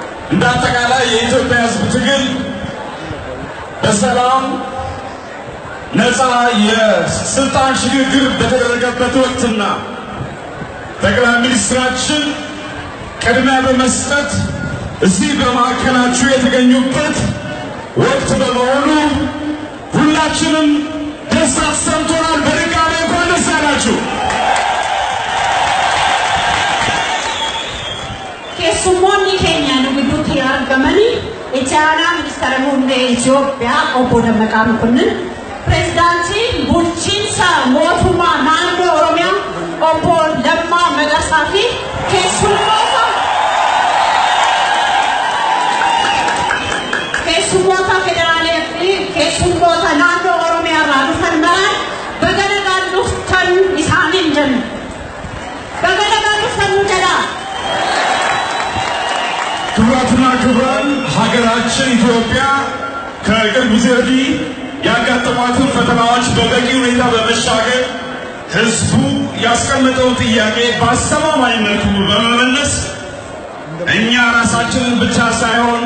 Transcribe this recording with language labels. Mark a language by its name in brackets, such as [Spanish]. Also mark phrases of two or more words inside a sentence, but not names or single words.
[Amharic] እንዳጠቃላይ የኢትዮጵያ ሕዝብ ትግል በሰላም ነፃ የስልጣን ሽግግር በተደረገበት ወቅትና ጠቅላይ ሚኒስትራችን ቅድሚያ በመስጠት እዚህ በማዕከላችሁ የተገኙበት ወቅት በመሆኑ ሁላችንም ደስታ ተሰምቶናል። በድጋሚ እንኳን ደስ ያላችሁ። [Oromo] Keessummoonni keenya nu gidduutti argamanii itti aanaa ministeera muummee Itoophiyaa obbo Dammaqaa Mokonnin, pireezidaantii bulchiinsa mootummaa naannoo Oromiyaa obbo Lammaa Magarsaa fi keessummoota federaalee fi keessummoota naannoo Oromiyaa irraa dhufan maraan baga nagaan dhuftan isaaniin jenna. Baga nagaan dhuftan nu jedhaa. [Amharic] ክቡራትና ክቡራን ሀገራችን ኢትዮጵያ ከቅርብ ጊዜ ወዲህ ያጋጠሟትን ፈተናዎች በበቂ ሁኔታ በመሻገር ህዝቡ ያስቀመጠውን ጥያቄ በአስተማማኝነቱ በመመለስ እኛ ራሳችንን ብቻ ሳይሆን